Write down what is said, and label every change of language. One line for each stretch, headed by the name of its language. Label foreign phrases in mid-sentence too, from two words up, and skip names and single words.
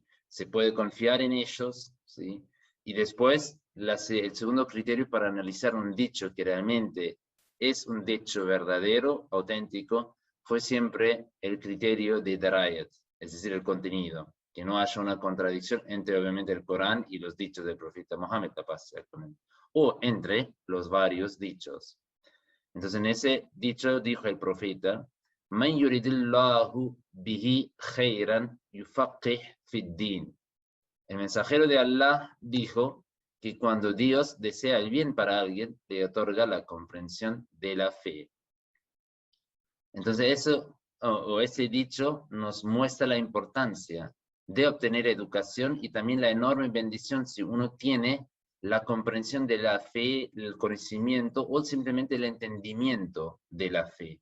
Spanish: Se puede confiar en ellos, ¿sí? Y después, el segundo criterio para analizar un dicho que realmente es un dicho verdadero, auténtico, fue siempre el criterio de Darayat, es decir, el contenido, que no haya una contradicción entre obviamente el Corán y los dichos del profeta Muhammad, la paz sea con él, o entre los varios dichos. Entonces en ese dicho dijo el profeta,
Arabic: من يرد الله به خيرا يفقهه في الدين.
Spanish: El mensajero de Allah dijo que cuando Dios desea el bien para alguien, le otorga la comprensión de la fe. Entonces eso, ese dicho nos muestra la importancia de obtener educación y también la enorme bendición si uno tiene la comprensión de la fe, el conocimiento o simplemente el entendimiento de la fe.